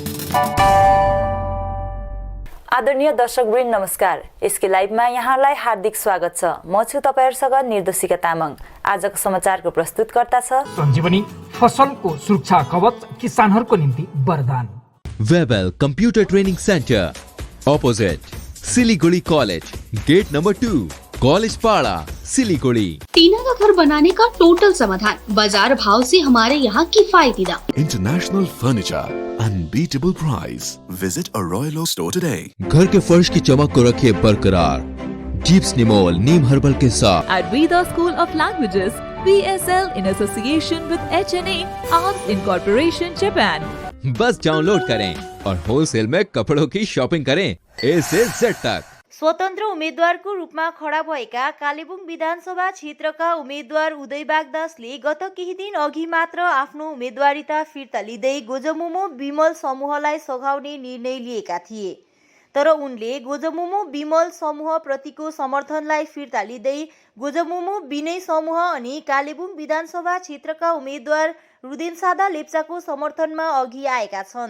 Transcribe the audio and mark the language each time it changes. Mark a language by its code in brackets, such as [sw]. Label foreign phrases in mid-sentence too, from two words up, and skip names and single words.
[ne] आदरणीय दर्शकवृन्द नमस्कार। यसकै लाइभमा यहाँलाई हार्दिक स्वागत छ। म छु तपाईहरुसँग निर्देशिका तामाङ। आजको समाचारको प्रस्तुतकर्ता छ सञ्जीवनी, फसलको सुरक्षा कवच किसानहरूको निम्ति वरदान। [en] Webel Computer Training Centre opposite Siliguri College, Gate Number 2, College Para, Siliguri. [hi] टीना का घर बनाने का टोटल समाधान, बाजार भाव से हमारे यहाँ किफायती दाम। [en] International Furniture, unbeatable price. Visit a Royal Oak store today. [hi] घर के फर्श की चमक को रखिए बरकरार जीप्स निमोल नीम हर्बल के साथ। [en] At Veda School of Languages, VSL in association with HNA Arms Incorporation Japan. [hi] बस डाउनलोड करें और होलसेल में कपड़ों की शॉपिंग करें A से Z तक। [ne] स्वतन्त्र उम्मेद्वारको रूपमा खडा भएका कालेबुङ विधानसभा क्षेत्रका उम्मेद्वार उदयबाग दासले गत केही दिन अघि मात्र आफ्नो उम्मेदवारिता फिर्ता लिँदै गोजमुमो विमल समूहलाई सघाउने निर्णय लिएका थिए। तर उनले गोजमुमो विमल समूह प्रतिको समर्थनलाई फिर्ता लिँदै गोजमुमो विनय समूह अनि कालेबुङ विधानसभा क्षेत्रका उम्मेद्वार रुदेनसादा लेप्चाको समर्थनमा अघि आएका छन्।